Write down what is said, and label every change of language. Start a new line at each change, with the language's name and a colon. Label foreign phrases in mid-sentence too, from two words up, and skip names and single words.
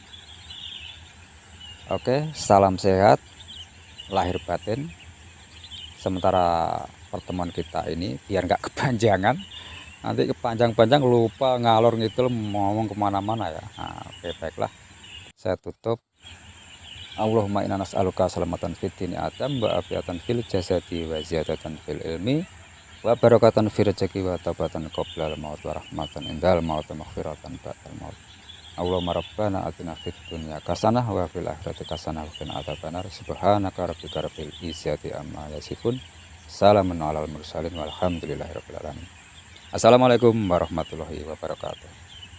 Indonesian: Oke, salam sehat lahir batin. Sementara pertemuan kita ini biar nggak kepanjangan, nanti kepanjang-panjang lupa
Javanese: ngalor ngidul
Indonesian: ngomong kemana-mana ya. Nah, oke, baiklah, saya tutup.
Arabic: اللهم إنا نسألك سلامة في الدين آدم وعافية في الجسد وزيادة في العلم وبركة في الرزق وتوبة قبل الموت ورحمة عند الموت ومغفرة بعد الموت. اللهم ربنا آتنا في الدنيا حسنة وفي الآخرة حسنة وقنا عذاب النار. سبحانك ربك رب العزة عما يصفون. سلام على المرسلين والحمد لله رب العالمين. السلام عليكم ورحمة الله وبركاته.